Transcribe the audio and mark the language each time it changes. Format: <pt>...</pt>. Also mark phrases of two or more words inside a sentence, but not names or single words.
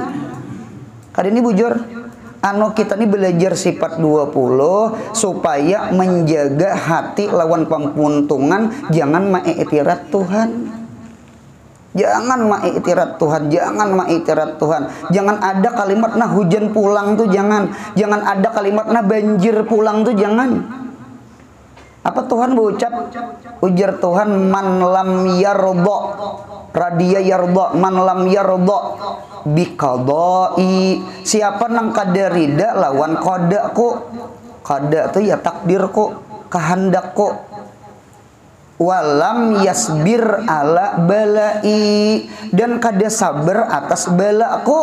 <bjn>Kali ini bujur anu kita ini belajar sifat 20 supaya menjaga hati lawan pempuntungan, jangan ma'iktirat Tuhan. Jangan ma'iktirat Tuhan, jangan ma'iktirat Tuhan. Jangan ada kalimat nah hujan pulang tuh jangan. Jangan ada kalimat nah banjir pulang tuh jangan. Apa Tuhan berucap? Ujar Tuhan,</bjn> <ar>من لم يرض رضي يرض، من لم يرض بقضائي,</ar> <bjn>siapa nang kada rida lawan qadaku. Qada tu ya takdirku, kehendakku.</bjn> <ar>ولم يصبر على بلائي,</ar> <bjn>dan kada sabar atas balaku.</bjn>